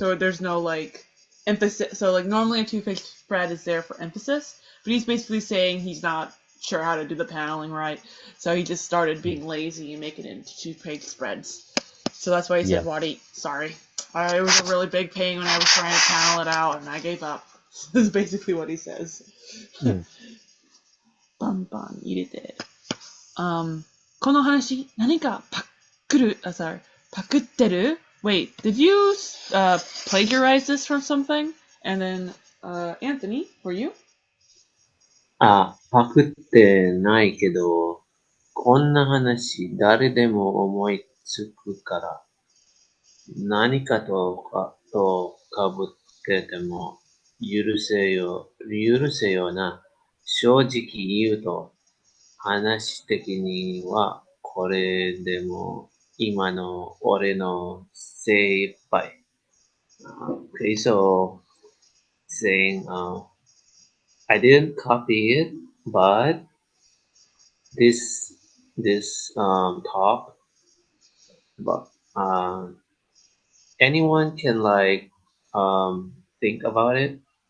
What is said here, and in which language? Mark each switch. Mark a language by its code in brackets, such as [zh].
[en] So there's no like emphasis. So like normally a two-page spread is there for emphasis, but he's basically saying he's not sure how to do the paneling right. So he just started being lazy and making it into two-page spreads. So that's why he said, Wadi, sorry. It was a really big pain when I was trying to panel it out, and I gave up. This is basically what he says. Bun bun, eat it. [ja] この話、何かパクってる? [en] Wait, did you plagiarize this from something? And then, Anthony, for you? [ja] パクってないけど、こんな話誰でも思いつくから、何かと被ってても許せよな。正直言うと、話的にはこれでも今の俺の精一杯。 [en] Okay, so saying, I didn't copy it, but this talk, but anyone can like think about it.